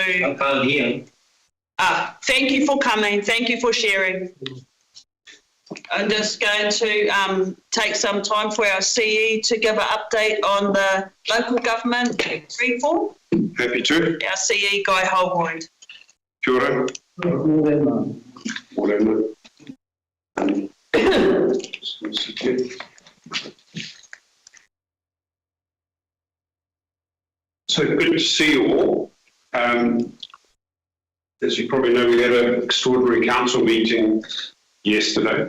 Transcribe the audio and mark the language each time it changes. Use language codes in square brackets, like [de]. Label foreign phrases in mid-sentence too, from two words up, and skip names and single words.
[en] I can't hear. Thank you for coming. Thank you for sharing. I'm just going to take some time for our CE to give an update on the local government reform. Happy to. Our CE, Guy Holroyd. [mi] Kia ora. Morena. [en] So good to see you all. As you probably know, we had an extraordinary council meeting yesterday.